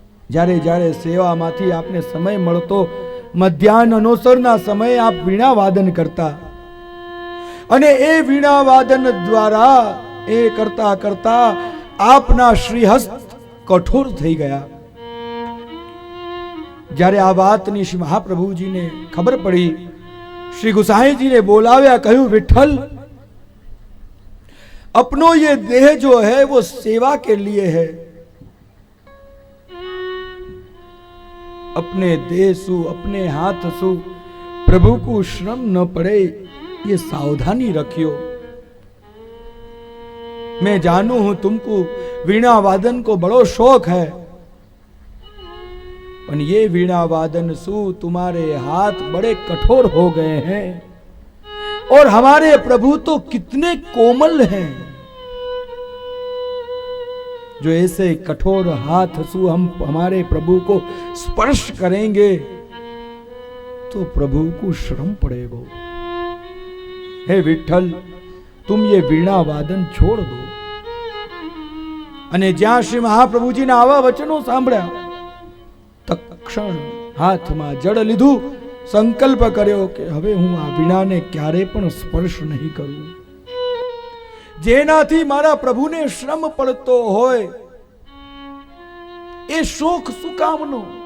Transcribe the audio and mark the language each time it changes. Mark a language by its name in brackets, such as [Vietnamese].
[Gujarati] જ્યારે જ્યારે સેવામાંથી આપને સમય મળતો, મધ્યાહન અનુસરના સમયે આપ વીણા વાદન કરતા, અને એ વીણા વાદન દ્વારા એ કરતા કરતા આપના શ્રીહસ્ત કઠોર થઈ ગયા. જ્યારે આ વાતની શ્રી મહાપ્રભુજીને ખબર પડી, [Hindi] श्री गुसाई जी ने बोलाव्या, कहूं विठल अपनो ये देह जो है वो सेवा के लिए है, अपने देह सु अपने हाथ सु प्रभु को श्रम न पड़े ये सावधानी रखियो। मैं जानू हूं तुमको वीणा वादन को बड़ो शौक है, पर ये वीणा वादन सु तुम्हारे हाथ बड़े कठोर हो गए हैं, और हमारे प्रभु तो कितने कोमल हैं, जो ऐसे कठोर हाथ सु हम हमारे प्रभु को स्पर्श करेंगे तो प्रभु को श्रम पड़ेगा। हे विठल, तुम ये वीणा वादन छोड़ दो। [Gujarati] અને જ્યાં શ્રી મહાપ્રભુજીના આવા વચનો સાંભળ્યા, તક્ષણ હાથમાં જળ લીધું, સંકલ્પ કર્યો કે હવે હું આ વીણાને ક્યારે પણ સ્પર્શ નહીં કરું, જેનાથી મારા પ્રભુને શ્રમ પડતો હોય એ શોખ શું કામનો?